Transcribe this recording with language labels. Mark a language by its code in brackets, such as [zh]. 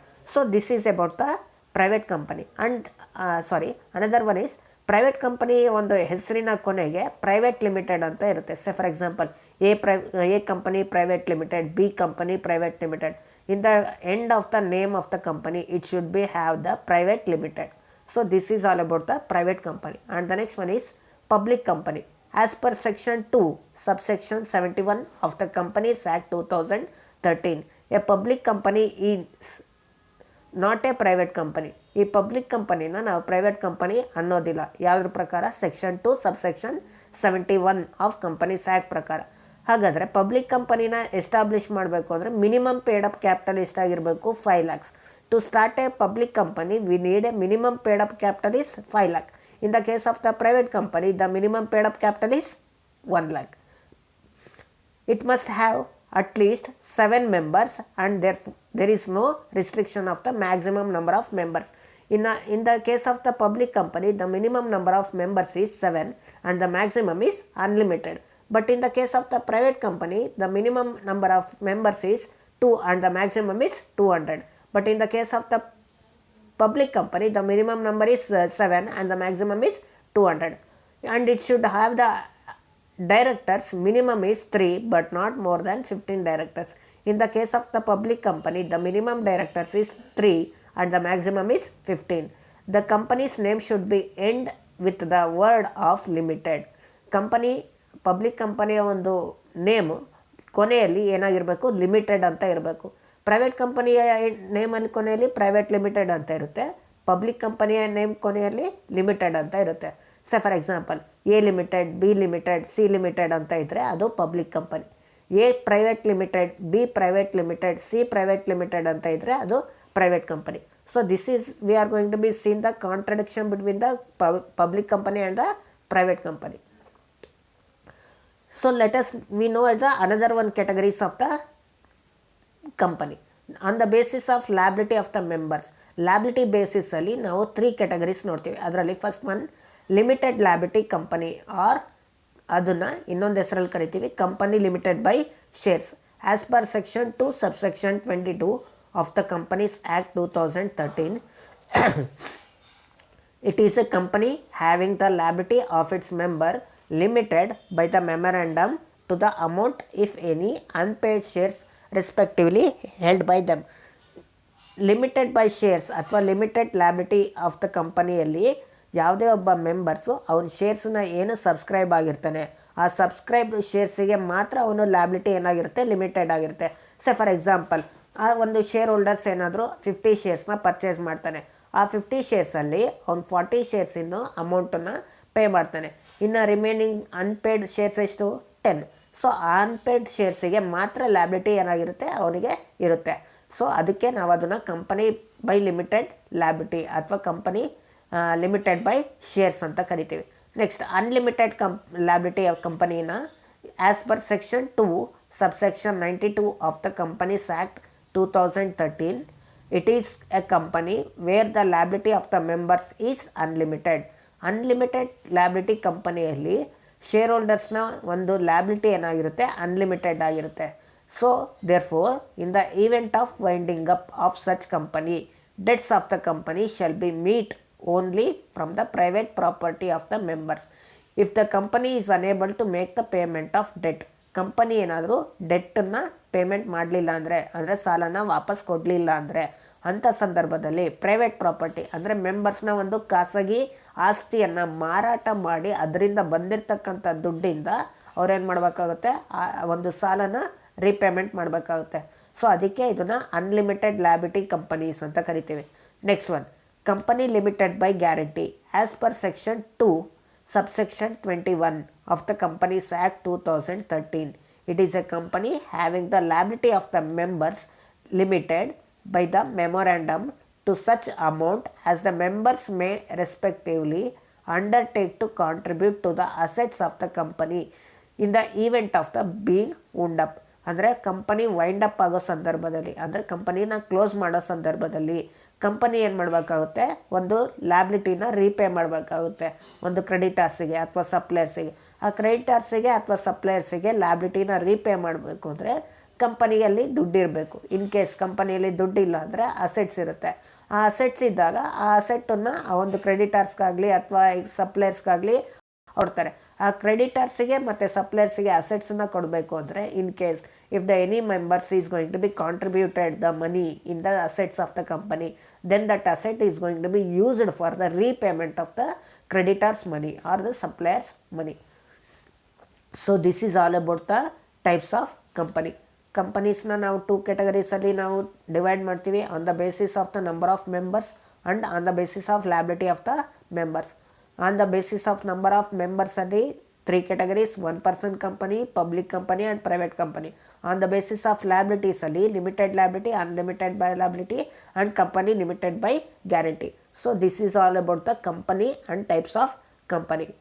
[en] So this is about the private company. And another one is private company [kn] ಒಂದು ಹೆಸರಿನ ಕೊನೆಗೆ private limited ಅಂತ ಇರುತ್ತೆ. [en] Say for example A company private limited, B company private limited. In the end of the name of the company it should be have the private limited. So this is all about the private company. And the next one is public company. As per section 2 subsection 71 of the Companies Act 2013, a public company is not a private company. [kn] ಈ public ಕಂಪನಿನ ನಾವು private company ಅನ್ನೋದಿಲ್ಲ. ಯಾವುದ್ರ ಪ್ರಕಾರ? [en] Section 2 subsection 71 of Companies Act ಪ್ರಕಾರ. [kn] ಹಾಗಾದರೆ public ಕಂಪನಿನ establish ಮಾಡಬೇಕು ಅಂದರೆ minimum paid up capital ಎಷ್ಟಾಗಿರಬೇಕು? 5 lakhs. [en] To start a public company we need a minimum paid up capital is 5 lakh. In the case of the private company, the minimum paid up capital is 1 lakh. It must have at least 7 members and therefore there is no restriction of the maximum number of members. In the case of the public company, the minimum number of members is 7 and the maximum is unlimited. But in the case of the private company, the minimum number of members is 2 and the maximum is 200. But in the case of the public company, the minimum number is 7 and the maximum is 200. And it should have the directors, minimum is 3 but not more than 15 directors. In the case of the public company, the minimum directors is 3 and the maximum is 15. The company's name should be end with the word of limited. [kn] Company public ಕಂಪನಿಯ ಒಂದು name ಕೊನೆಯಲ್ಲಿ ಏನಾಗಿರಬೇಕು? Limited ಅಂತ ಇರಬೇಕು. Private ಕಂಪನಿಯ ನೇಮಲ್ಲಿ ಕೊನೆಯಲ್ಲಿ private limited ಅಂತ ಇರುತ್ತೆ, ಪಬ್ಲಿಕ್ ಕಂಪನಿಯ ನೇಮ್ ಕೊನೆಯಲ್ಲಿ ಲಿಮಿಟೆಡ್ ಅಂತ ಇರುತ್ತೆ. [en] say for example A limited, B limited, C limited [kn] ಅಂತ ಇದ್ದರೆ ಅದು [en] Public company. A private limited, B private limited, C private limited [kn] ಅಂತ ಇದ್ದರೆ ಅದು [en] Private company. So this is we are going to be seen the contradiction between the public company and the private company. So let us we know the another one categories of the company on the basis of liability of the members. [kn] Liability ಬೇಸಿಸಲ್ಲಿ ನಾವು 3 categories ನೋಡ್ತೀವಿ. ಅದರಲ್ಲಿ first one limited liability company, R ಅದನ್ನು ಇನ್ನೊಂದು ಹೆಸರಲ್ಲಿ ಕರಿತೀವಿ company limited by shares. [en] As per section 2 subsection 22 of the Companies Act 2013, it is a company having the liability of its member limited by the memorandum to the amount, if any, unpaid shares respectively held by them. [kn] Limited by shares ಅಥವಾ limited liability of the ಕಂಪನಿಯಲ್ಲಿ ಯಾವುದೇ ಒಬ್ಬ members ಅವನ ಶೇರ್ಸನ್ನ ಏನು subscribe ಆಗಿರ್ತಾನೆ ಆ subscribe ಶೇರ್ಸಿಗೆ ಮಾತ್ರ ಅವನು ಲ್ಯಾಬಿಲಿಟಿ ಏನಾಗಿರುತ್ತೆ? ಲಿಮಿಟೆಡ್ ಆಗಿರುತ್ತೆ. ಸೆ ಫಾರ್ ಎಕ್ಸಾಂಪಲ್ ಆ ಒಂದು ಶೇರ್ ಹೋಲ್ಡರ್ಸ್ ಏನಾದರೂ 50 ಶೇರ್ಸ್ನ ಪರ್ಚೇಸ್ ಮಾಡ್ತಾನೆ. ಆ 50 ಶೇರ್ಸಲ್ಲಿ ಅವ್ನು 40 ಶೇರ್ಸಿಂದು ಅಮೌಂಟನ್ನು ಪೇ ಮಾಡ್ತಾನೆ. ಇನ್ನು ರಿಮೈನಿಂಗ್ ಅನ್ಪೇಯ್ಡ್ ಶೇರ್ಸ್ ಎಷ್ಟು? 10. ಸೊ ಆ ಅನ್ಪೇಯ್ಡ್ ಶೇರ್ಸಿಗೆ ಮಾತ್ರ ಲ್ಯಾಬಿಲಿಟಿ ಏನಾಗಿರುತ್ತೆ? ಅವನಿಗೆ ಇರುತ್ತೆ. ಸೊ ಅದಕ್ಕೆ ನಾವು ಅದನ್ನು ಕಂಪನಿ ಬೈ ಲಿಮಿಟೆಡ್ ಲ್ಯಾಬಿಲಿಟಿ ಅಥವಾ ಕಂಪನಿ ಲಿಮಿಟೆಡ್ ಬೈ ಶೇರ್ಸ್ ಅಂತ ಕರಿತೀವಿ. [en] Next unlimited liability of ಕಂಪನಿನ as per section 2 subsection 92 of the Companies Act 2013, it is a company where the liability of the members is unlimited. [kn] Unlimited liability ಕಂಪನಿಯಲ್ಲಿ share ಹೋಲ್ಡರ್ಸ್ನ ಒಂದು liability ಏನಾಗಿರುತ್ತೆ? Unlimited ಆಗಿರುತ್ತೆ. [en] So therefore in the event of winding up of such company, debts of the company shall be meet only from the private property of the members. If the company is unable to make the payment of debt, [kn] company ಏನಾದರೂ ಡೆಟ್ಟನ್ನು payment ಮಾಡಲಿಲ್ಲ ಅಂದರೆ ಸಾಲನ ವಾಪಸ್ ಕೊಡಲಿಲ್ಲ ಅಂದರೆ ಅಂಥ ಸಂದರ್ಭದಲ್ಲಿ private property ಅಂದರೆ ಮೆಂಬರ್ಸ್ನ ಒಂದು ಖಾಸಗಿ ಆಸ್ತಿಯನ್ನು ಮಾರಾಟ ಮಾಡಿ ಅದರಿಂದ ಬಂದಿರತಕ್ಕಂಥ ದುಡ್ಡಿಂದ ಅವ್ರೇನು ಮಾಡಬೇಕಾಗುತ್ತೆ, ಆ ಒಂದು ಸಾಲನ ರೀಪೇಮೆಂಟ್ ಮಾಡಬೇಕಾಗುತ್ತೆ. ಸೊ ಅದಕ್ಕೆ ಇದನ್ನು ಅನ್ಲಿಮಿಟೆಡ್ ಲಯಬಿಲಿಟಿ ಕಂಪನೀಸ್ ಅಂತ ಕರಿತೀವಿ. [en] Next one, company limited by guarantee as per section 2 subsection 21 of the Companies Act 2013. It is a company having the liability of the members limited by the memorandum to such amount as the members may respectively undertake to contribute to the assets of the company in the event of the being wound up. [kn] ಅಂದರೆ company wind up ಆಗೋ ಸಂದರ್ಭದಲ್ಲಿ, ಅಂದರೆ ಕಂಪನಿನ close ಮಾಡೋ ಸಂದರ್ಭದಲ್ಲಿ company ಏನು ಮಾಡಬೇಕಾಗುತ್ತೆ, ಒಂದು ಲ್ಯಾಬಿಲಿಟಿನ ರೀಪೇ ಮಾಡಬೇಕಾಗುತ್ತೆ ಒಂದು ಕ್ರೆಡಿಟರ್ಸಿಗೆ ಅಥವಾ ಸಪ್ಲೈಯರ್ಸಿಗೆ. ಆ ಕ್ರೆಡಿಟರ್ಸಿಗೆ ಅಥವಾ ಸಪ್ಲೈಯರ್ಸಿಗೆ ಲ್ಯಾಬಿಲಿಟಿನ ರೀಪೇ ಮಾಡಬೇಕು ಅಂದರೆ ಕಂಪನಿಯಲ್ಲಿ ದುಡ್ಡಿರಬೇಕು. ಇನ್ ಕೇಸ್ ಕಂಪನಿಯಲ್ಲಿ ದುಡ್ಡಿಲ್ಲ ಅಂದರೆ ಅಸೆಟ್ಸ್ ಇರುತ್ತೆ. ಆ ಅಸೆಟ್ಸ್ ಇದ್ದಾಗ ಆ ಅಸೆಟ್ಟನ್ನು ಆ ಒಂದು ಕ್ರೆಡಿಟರ್ಸ್ಗಾಗಲಿ ಅಥವಾ ಸಪ್ಲೈಯರ್ಸ್ಗಾಗಲಿ ಕೊಡ್ತಾರೆ. ಆ ಕ್ರೆಡಿಟರ್ಸಿಗೆ ಮತ್ತು ಸಪ್ಲೈಯರ್ಸಿಗೆ ಅಸೆಟ್ಸನ್ನ ಕೊಡಬೇಕು ಅಂದರೆ [en] In case if the any members is going to be contributed the money in the assets of the company, then that asset is going to be used for the repayment of the creditors money or the suppliers money. So this is all about the types of company. [kn] ಕಂಪನೀಸ್ನ ನಾವು 2 ಕ್ಯಾಟಗರೀಸಲ್ಲಿ ನಾವು divide ಮಾಡ್ತೀವಿ, [en] On the basis of the number of members and on the basis of liability of the members. On the basis of number of ಮೆಂಬರ್ಸಲ್ಲಿ 3 categories, 1-person company, public company and private company. On the basis of liabilities ಅಲ್ಲಿ limited liability, unlimited by liability and company limited by guarantee. So this is all about the company and types of company.